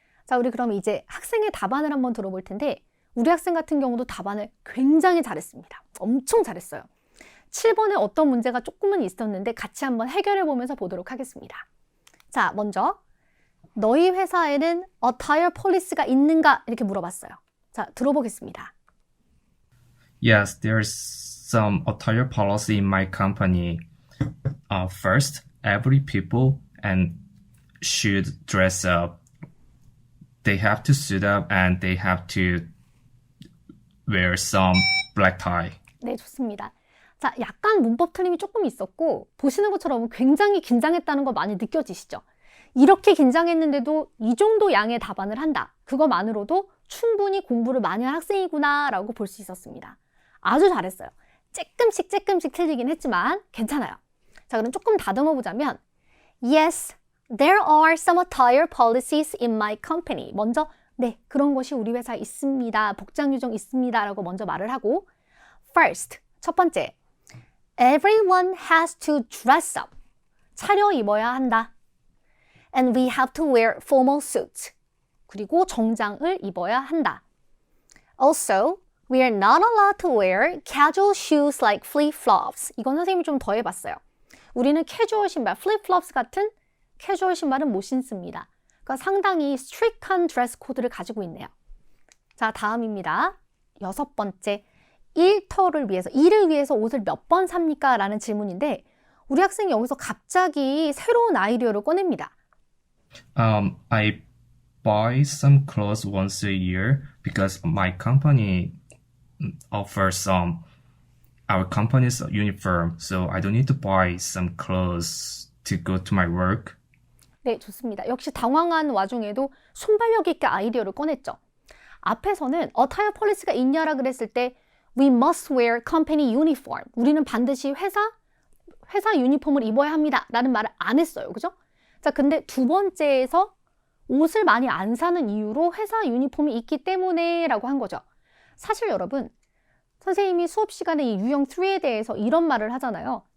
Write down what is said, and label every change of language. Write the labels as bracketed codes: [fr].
[ko] 자, 우리 그럼 이제 학생의 답안을 한번 들어볼 텐데 우리 학생 같은 경우도 답안을 굉장히 잘했습니다. 엄청 잘했어요. 7번에 어떤 문제가 조금은 있었는데 같이 한번 해결해 보면서 보도록 하겠습니다. 자, 먼저 너희 회사에는 attire policy가 있는가? 이렇게 물어봤어요. 자, 들어보겠습니다. [en] Yes, there's some attire policy in my company. First, every people and should dress up they have to suit up and they have to wear some black tie. [ko] 네, 좋습니다. 자, 약간 문법 틀림이 조금 있었고 보시는 것처럼 굉장히 긴장했다는 거 많이 느껴지시죠? 이렇게 긴장했는데도 이 정도 양의 답안을 한다. 그거만으로도 충분히 공부를 많이 한 학생이구나 라고 볼 수 있었습니다. 아주 잘했어요. 조금씩 틀리긴 했지만 괜찮아요. 자, 그럼 조금 다듬어 보자면 [en] Yes, there are some attire policies in my company. [ko] 먼저 네, 그런 것이 우리 회사에 있습니다. 복장 규정 있습니다. 라고 먼저 말을 하고 [en] First, [ko] 첫 번째 [en] Everyone has to dress up. [ko] 차려입어야 한다. [en] And we have to wear formal suits. [ko] 그리고 정장을 입어야 한다. [en] Also, we are not allowed to wear casual shoes like flip-flops. [ko] 이건 선생님이 좀 더 해봤어요. 우리는 캐주얼 신발, flip-flops 같은 캐주얼 신발은 못 신습니다. 그러니까 상당히 스트릭한 드레스 코드를 가지고 있네요. 자, 다음입니다. 6번째, 일을 위해서 옷을 몇 번 삽니까? 라는 질문인데 우리 학생이 여기서 갑자기 새로운 아이디어를 꺼냅니다. [en] I buy some clothes once a year because my company offers our company's uniform, so I don't need to buy some clothes to go to my work. [ko] 네, 좋습니다. 역시 당황한 와중에도 순발력 있게 아이디어를 꺼냈죠. 앞에서는 attire policy가 있냐라 그랬을 때 [en] We must wear company uniform. [ko] 우리는 반드시 회사 유니폼을 입어야 합니다. 라는 말을 안 했어요. 그죠? 자, 근데 두 번째에서 옷을 많이 안 사는 이유로 회사 유니폼이 있기 때문에 라고 한 거죠. 사실 여러분, 선생님이 수업 시간에 이 유형 3에 대해서 이런 말을 하잖아요.